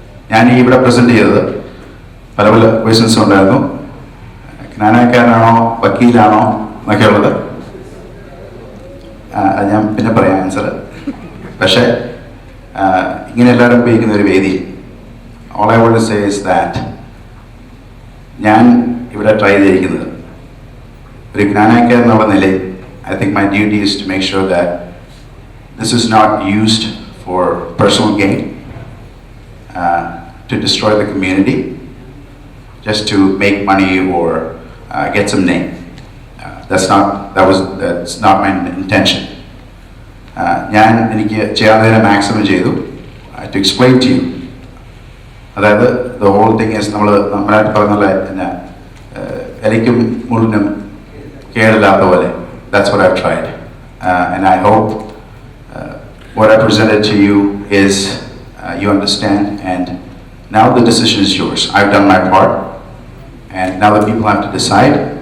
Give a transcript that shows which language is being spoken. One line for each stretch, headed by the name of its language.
Malayalam: ഞാൻ ഇവിടെ പ്രസന്റ് ചെയ്തത് പല ക്വസ്റ്റ്യൻസ് ഉണ്ടായിരുന്നു. ജ്ഞാനക്കാരനാണോ വക്കീലാണോ എന്നൊക്കെ ഉള്ളത് അത് ഞാൻ പിന്നെ പറയാം ആൻസർ. പക്ഷേ ഇങ്ങനെ എല്ലാവരും ഉപയോഗിക്കുന്ന ഒരു വേദിയിൽ
English: all I want to say is that
Malayalam: ഞാൻ ഇവിടെ ട്രൈ ചെയ്തിരിക്കുന്നത് ഒരു ജ്ഞാനക്കാരൻ എന്നുള്ള നിലയിൽ
English: I think my duty is to make sure that this is not used for personal gain, to destroy the community, just to make money or get some name. That's not my intention.
Malayalam: ഞാൻ എനിക്ക് ചെയ്യാവുന്നതിനെ maximum ചെയ്തു
English: to explain to you.
Malayalam: അതായത്
English: the whole thing is
Malayalam: നമ്മളായിട്ട് പറഞ്ഞ എന്നാ എലിക്കും മുള്ളിനും കേടില്ലാത്ത പോലെ.
English: That's what I've tried. And I hope what I presented to you is you understand, and now the decision is yours. I've done my part, and now the people have to decide.